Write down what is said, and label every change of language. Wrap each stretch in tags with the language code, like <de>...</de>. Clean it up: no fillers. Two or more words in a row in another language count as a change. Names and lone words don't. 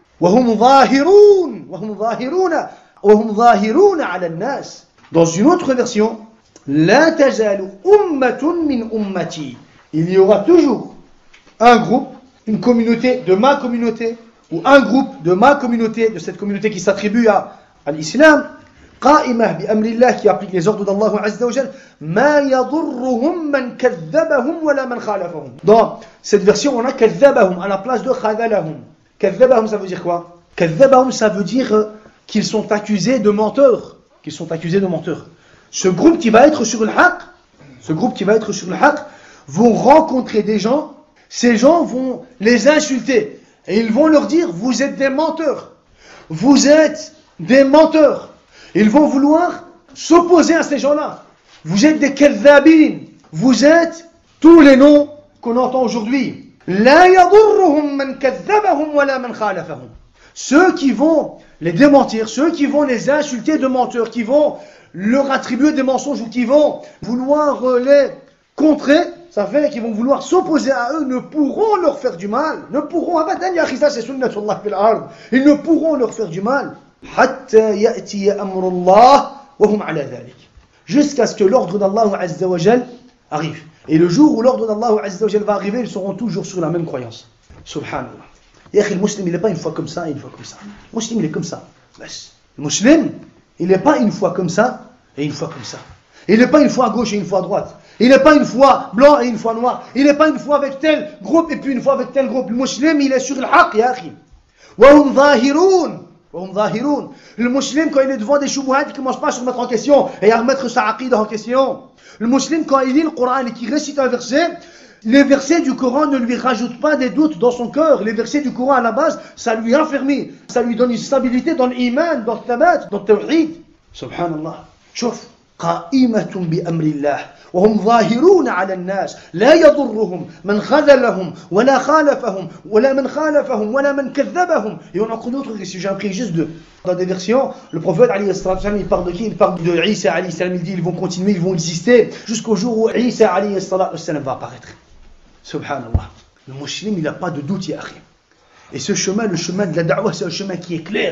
<fr>Dans une autre version,</fr> <ar>لا تزال أمة من أمتي.</ar> <fr>Il y aura toujours un groupe, une communauté de ma communauté, ou un groupe de ma communauté, de cette communauté qui s'attribue à l'islam,</fr> <ar>قائمة بأمر الله,</ar> <fr>qui applique les ordres d'Allah</fr> <ar>عز وجل, ما يضرهم من كذبهم ولا من خالفهم.</ar> <fr>Dans cette version, on a kadhabahum à la place de khadalahum. Kadhabahum, ça veut dire quoi? Kadhabahum, ça veut dire qu'ils sont accusés de menteurs. Ce groupe qui va être sur le haqq, vont rencontrer des gens, ces gens vont les insulter, et ils vont leur dire, vous êtes des menteurs. Ils vont vouloir s'opposer à ces gens-là. Vous êtes des kadhabin, vous êtes tous les noms qu'on entend aujourd'hui.</fr> <ar>لا يضرهم من كذبهم ولا من خالفهم.</ar> <fr>Ceux qui vont les démentir, ceux qui vont les insulter de menteurs, qui vont leur attribuer des mensonges ou qui vont vouloir les contrer, ça fait qu'ils vont vouloir s'opposer à eux, ne pourront leur faire du mal. Ne pourront,</fr> <ar>أبدا، يا أخي,</ar> <fr>ça c'est</fr> <ar>سنة الله في الأرض.</ar> <fr>Ils ne pourront leur faire du mal.</fr> <ar>حتى يأتي أمر الله وهم على ذلك.</ar> <fr>Jusqu'à ce que l'ordre d'Allah</fr> <ar>عز وجل</ar> <fr>arrive. Et le jour où l'ordre d'Allah</fr> <ar>عز وجل</ar> <fr>va arriver, ils seront toujours sur la même croyance. Subhanallah.</fr> <ar>يا أخي,</ar> <fr>le musulman, il n'est pas une fois comme ça et une fois comme ça. Le musulman, il est comme ça. Le musulman, il n'est pas une fois comme ça et une fois comme ça. Il n'est pas une fois à gauche et une fois à droite. Il n'est pas une fois blanc et une fois noir. Il n'est pas une fois avec tel groupe et puis une fois avec tel groupe. Le musulman, il est sur le haq,</fr> <ar>يا أخي. وهم ظاهرون.</ar> <fr>Le musulman, quand il est devant des choubouhats, il ne commence pas à se remettre en question et à remettre sa aqidah en question. Le musulman, quand il lit le Coran et qu'il récite un verset, les versets du Coran ne lui rajoutent pas des doutes dans son cœur. Les versets du Coran, à la base, ça lui affermit. Ça lui donne une stabilité dans l'iman, dans le tabat, dans le tawhid. Subhanallah. Chouf.</fr> <ar>قائمة بأمر الله وهم ظاهرون على الناس لا يضرهم من خذلهم ولا خالفهم ولا من خالفهم ولا من كذبهم.</ar> <fr>Et on a encore d'autres si j'ai appris juste deux. Dans des versions, le prophète</fr> <ar>عليه السلام,</ar> <fr>il parle de qui? Il parle de Isa</fr> <ar>عليه السلام,</ar> <fr>il dit ils vont continuer, ils vont exister jusqu'au jour où Isa</fr> <ar>عليه السلام</ar> <fr>va apparaître. Subhanallah. Le musulman, il n'a pas de doute,</fr> <ar>يا أخي.</ar> <fr>Et ce chemin, le chemin de la da'wah, c'est un chemin qui est clair.</fr>